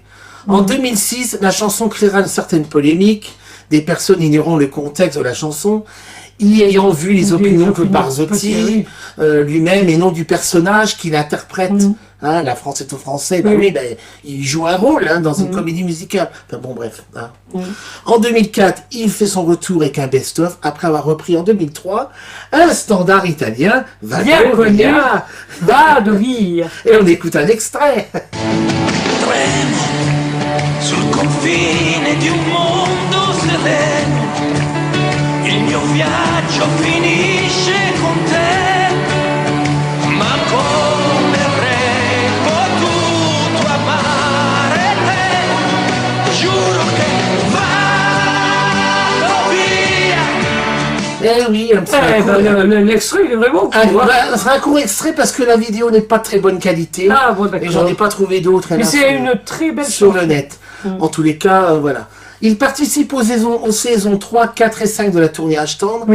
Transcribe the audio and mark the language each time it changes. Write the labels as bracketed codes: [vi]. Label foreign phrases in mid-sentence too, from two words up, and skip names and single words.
[fr] En 2006, la chanson créera une certaine polémique, des personnes ignorant le contexte de la chanson, y ayant vu les opinions que Barzotti lui-même et non du personnage qu'il interprète. Hein, la France est aux Français, ben oui, ben, il joue un rôle dans une comédie musicale. Enfin bon, bref. Hein. En 2004, il fait son retour avec un best-of après avoir repris en 2003 un standard italien, Bien connu, va de rire. Et on écoute un extrait. [it] Tremo sul confine di un mondo sereno. Il mio viaggio finisce con te, ma come avrei potuto amare te? Giuro che vado via. [fr] Eh oui, un petit Eh ben, l'extrait, il est vraiment cool. c'est un court extrait parce que la vidéo n'est pas de très bonne qualité. Ah, bon, et d'accord. j'en ai pas trouvé d'autres. Mais hélas, c'est une très belle sur chanson. le net. En tous les cas, voilà. Il participe aux saisons 3, 4 et 5 de la tournée Âge tendre, Oui.